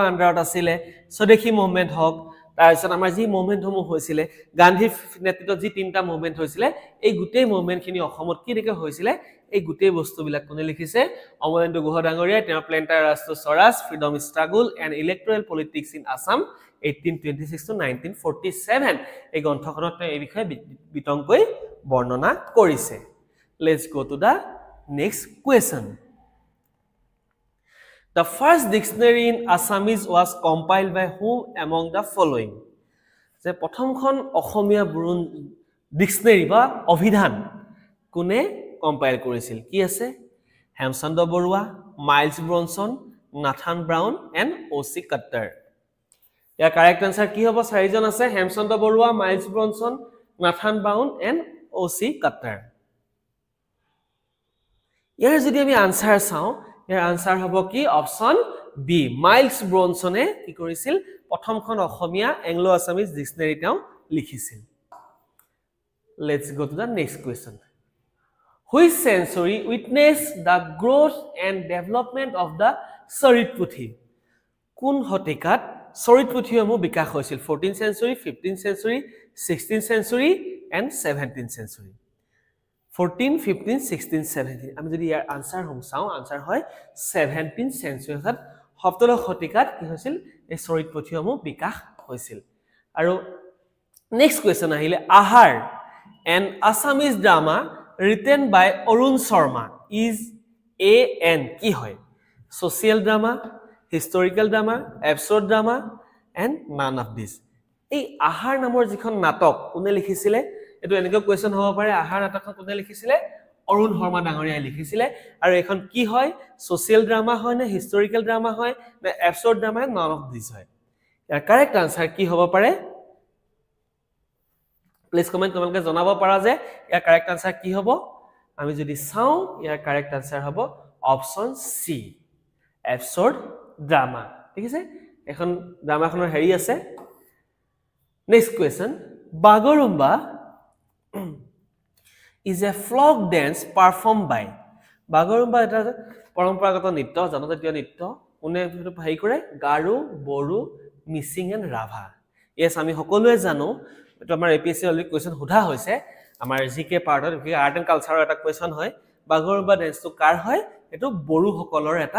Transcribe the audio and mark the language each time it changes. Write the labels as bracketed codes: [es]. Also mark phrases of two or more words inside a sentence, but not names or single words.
[as] আন্ডাৰত আছিল স্বদেশী মুভমেন্ট হক তাৰপিছত আমাৰ যি মুভমেন্টসমূহ হৈছিল গান্ধীৰ নেতৃত্বত যি তিনটা মুভমেন্ট হৈছিল এই গোটেই মুভমেন্টখিনি অসমত কিনেকৈ হৈছিল এই গোটেই বস্তুবিলাক কোনে লিখিছে অমলেন্দু গুহ ডাঙৰীয়া তেওঁৰ প্লেন্টাৰ ৰাজ টু স্বৰাজ ফ্ৰীডম ষ্ট্ৰাগল এণ্ড ইলেক্ট্ৰেল পলিটিক্স ইন আসাম 1826 to 1947 এই গ্ৰন্থখনত এই বিষয়ে বিতংকৈ বৰ্ণনা কৰিছে [en] let's go to the next question the first dictionary in Assamese was compiled by whom among the following [as] যে প্ৰথমখন অসমীয়া বুৰণ ডিকশনাৰী বা অভিধান কোনে কম্পাইল কৰিছিল কি আছে হেমচন্দ্ৰ বৰুৱা মাইলছ ব্ৰনছন নাথান ব্ৰাউন এণ্ড ওচি কাট্টাৰ ইয়াৰ [en] correct answer [as] কি হ'ব চাৰিজন আছে হেমচন্দ্ৰ বৰুৱা মাইলছ ব্ৰনছন নাথান ব্ৰাউন এণ্ড ওচি কাট্টাৰ ইয়াৰ যদি আমি আনসাৰ চাওঁ ইয়াৰ আনসাৰ হ'ব কি [en] option B [as] মাইলছ ব্ৰনছনে কি কৰিছিল প্ৰথমখন অসমীয়া [en] Anglo Assamese dictionary [as] তেওঁ লিখিছিল [en] let's go to the next question which century witnessed the growth and development of the [as] Sarit Puthi কোন শতিকাত Sarit Puthi সমূহ বিকাশ হৈছিল [en] 14th century 15th century 16th century and 17th century [as] 14 15 16 17 আমি যদি ইয়াৰ আনসাৰ হম চাও আনসাৰ হয় [en] 17th century [as] অৰ্থাৎ 17 শতিকাত কি হৈছিল এই Sarit Puthi সমূহ বিকাশ হৈছিল আৰু [en] next question [as] আহিলে আহাৰ an [en] Assamese drama written by Arun Sharma is an [as] কি হয় [en] social drama, historical drama, absurd drama and none of this [as] এই আহাৰ নামৰ যিখন নাটক কোনে লিখিছিলে এটো এনেকৈ কোৱেশ্চন হ'ব পাৰে আহাৰ নাটকখন কোনে লিখিছিলে অৰুণ শৰ্মা ডাঙৰীয়াই লিখিছিলে আৰু এখন কি হয় [en] social drama [as] হয় নে [en] historical drama [as] হয় নে [en] absurd drama none of this [as] হয় ইয়াৰ [en] correct answer [as] কি হ'ব পাৰে [en] please comment [as] তোমালোকে জনাব পাৰা যে ইয়াৰ [en] correct answer [as] কি হ'ব আমি যদি চাও ইয়াৰ [en] correct answer [as] হ'ব [en] option C absurd drama [as] ঠিক আছে এখন ড্ৰামাখনৰ হেৰি আছে [en] next question [as] বাগৰুম্বা [en] is a folk dance performed by [as] বাগৰুম্বা এটা পৰম্পৰাগত নৃত্য জনজাতীয় নৃত্য কোনে ভাই কৰে গাৰো বড়ো মিচিং এণ্ড ৰাভা এস আমি সকলোৱে জানো এটো আমাৰ এপিএসসি অলৰেডি কোৱেশ্চন সোধা হৈছে আমাৰ জিকে পাৰ্টত [en] art and cultureৰ [as] এটা কোৱেশ্চন হয় বাগৰুম্বা ডেন্সটো কাৰ হয় এটো বড়ো সকলৰ এটা